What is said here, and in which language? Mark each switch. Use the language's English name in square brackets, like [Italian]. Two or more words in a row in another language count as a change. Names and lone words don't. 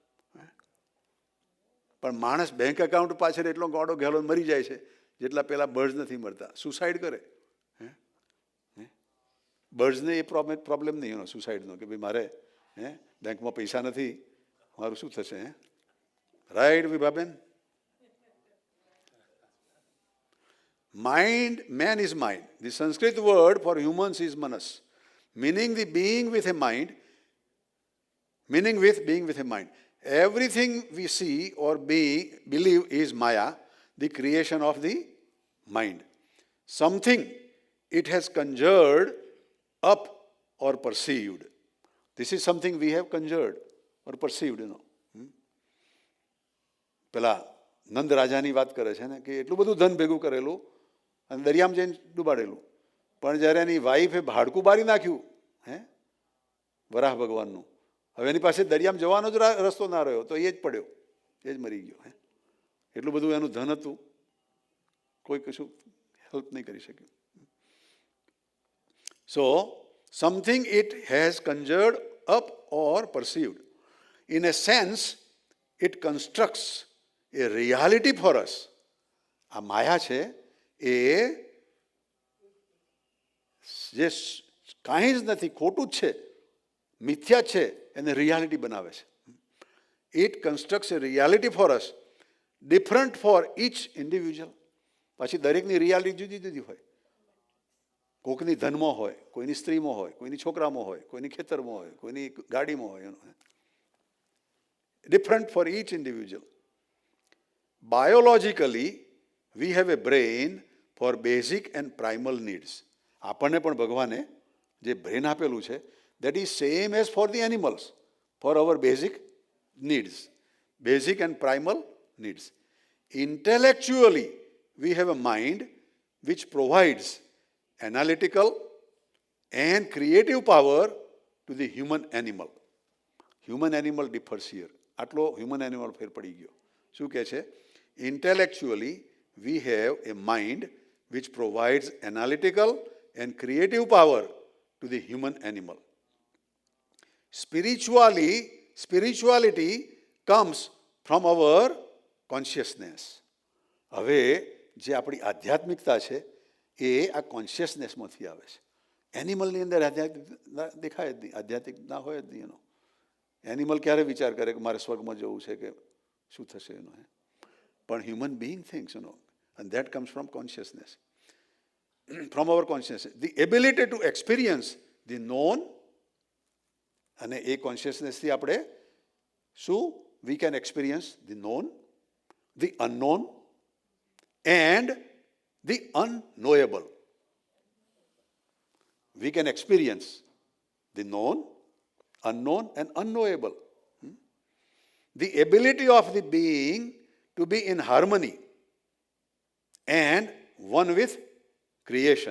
[Gujarati] પણ માણસ [English] bank account [Gujarati] પાછળ એટલો ગોડો ઘેલો મરી જાય છે જેટલા પેલા બર્ડ્સ નથી મરતા. સુસાઇડ કરે. બર્ડ્સને એ પ્રોબ્લેમ નહીં સુસાઇડનો, કે ભાઈ મારે બેંકમાં પૈસા નથી, મારું શું થશે? રાઈટ વિભાબેન? [English] Mind, man is mind. The Sanskrit word for humans is manas, meaning the being with a mind, meaning with being with a mind. Everything we see or believe is maya, the creation of the mind. Something it has conjured up or perceived. This is something we have conjured or perceived, [Gujarati] પેલા નંદ રાજાની વાત કરે છે ને, કે એટલું બધું ધન ભેગું કરેલું અને દરિયામાં જઈને ડૂબાડેલું, પણ જ્યારે એની વાઈફે ભાડકું બારી નાખ્યું વરાહ ભગવાનનું, હવે એની પાસે દરિયામાં જવાનો જ રસ્તો ના રહ્યો, તો એ જ પડ્યો, એ જ મરી ગયો. એટલું બધું એનું ધન હતું, કોઈ કશું હેલ્પ નહીં કરી શક્યું. [English] so something it has conjured up or perceived. In a sense, it constructs a reality for us. [Gujarati] આ માયા છે એ જે કાંઈ જ નથી, ખોટું જ છે, મિથ્યા છે, એને રિયાલિટી બનાવે છે. [English] it constructs a reality for us, different for each individual. [Gujarati] પછી દરેકની રિયાલિટી જુદી જુદી હોય. કોઈકની ધનમાં હોય, કોઈની સ્ત્રીમાં હોય, કોઈની છોકરામાં હોય, કોઈની ખેતરમાં હોય, કોઈની ગાડીમાં હોય. [English] different for each individual. Biologically, we have a brain for basic and primal needs. [Gujarati] આપણને પણ ભગવાને જે બ્રેન આપેલું છે, [English] that is same as for the animals, for our basic needs, basic and primal needs. Intellectually, we have a mind which provides analytical and creative power to the human animal. Human animal differs here. [Gujarati] આટલો [English] human animal [Gujarati] ફેર પડી ગયો. શું કહે છે? [English] Intellectually, we have a mind which provides analytical and creative power to the human animal. Spirituality comes from our consciousness. [Gujarati] હવે જે આપણી આધ્યાત્મિકતા છે એ આ કોન્શિયસનેસમાંથી આવે છે. એનિમલની અંદર આધ્યાત્મિક દેખાય જ નહીં, આધ્યાત્મિક ના હોય જ નહીં એનો. એનિમલ ક્યારે વિચાર કરે કે મારે સ્વર્ગમાં જવું છે કે શું થશે એનો? પણ [English] human being thinks, and that comes from consciousness. From our consciousness, the ability to experience the known, [Gujarati] અને એ કોન્શિયસનેસથી આપણે શું? [English] We can experience the known, the unknown and the unknowable. We can experience the known, unknown and unknowable. The ability of the being to be in harmony and one with creation.